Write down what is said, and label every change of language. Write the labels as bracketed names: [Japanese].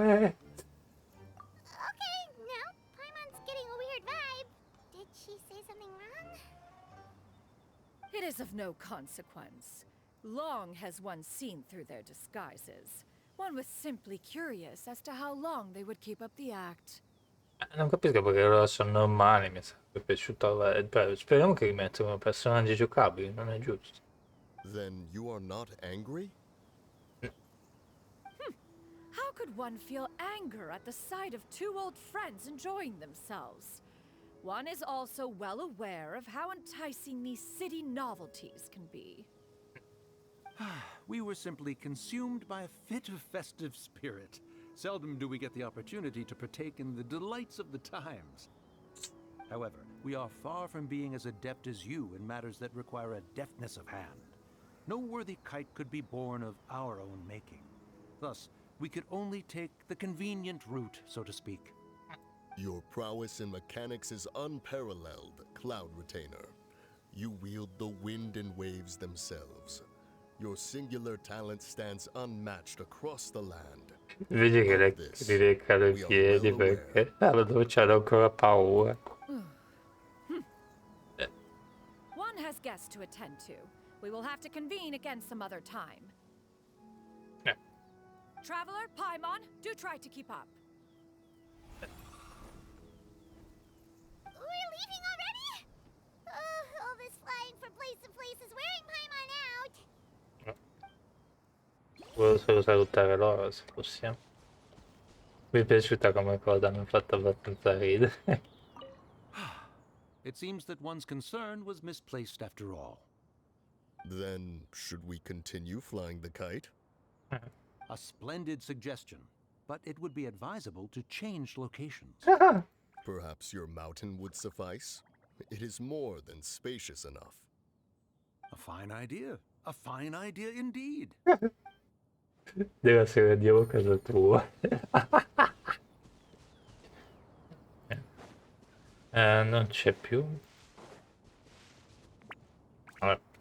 [English] Okay, now Paimon's getting a weird vibe. Did she say something wrong? It is of no consequence. Long has one seen through their disguises. One was simply curious as to how long they would keep up the act. [Italian] Non capisco perché loro sono normali, mi sarebbe piaciuto. Speriamo che rimettano personaggi giocabili, non è giusto. [English] Then you are not angry? How could one feel anger at the sight of two old friends enjoying themselves? One is also well aware of how enticing these city novelties can be. We were simply consumed by a fit of festive spirit. Seldom do we get the opportunity to partake in the delights of the times. However, we are far from being as adept as you in matters that require a deftness of hand. No worthy kite could be born of our own making. Thus, we could only take the convenient route, so to speak. Your prowess in mechanics is unparalleled, Cloud Retainer. You wield the wind and waves themselves. Your singular talent stands unmatched across the land. [Italian] Vedi che le rileccano i piedi perché allora c'hanno ancora paura. [English] One has guests to attend to. We will have to convene again some other time. Yeah. Traveler, Paimon, do try to keep up. We're leaving already? Oh, all this flying from place to place is wearing Paimon out. [Italian] Volevo solo salutare loro se possiamo. Mi è piaciuta come cosa, mi ha fatto abbastanza ridere. [English] It seems that one's concern was misplaced after all. Then, should we continue flying the kite? A splendid suggestion, but it would be advisable to change locations. Perhaps your mountain would suffice? It is more than spacious enough. A fine idea. A fine idea indeed. [Italian] Deve essere andiamo a casa tua. Non c'è più. Vabbè.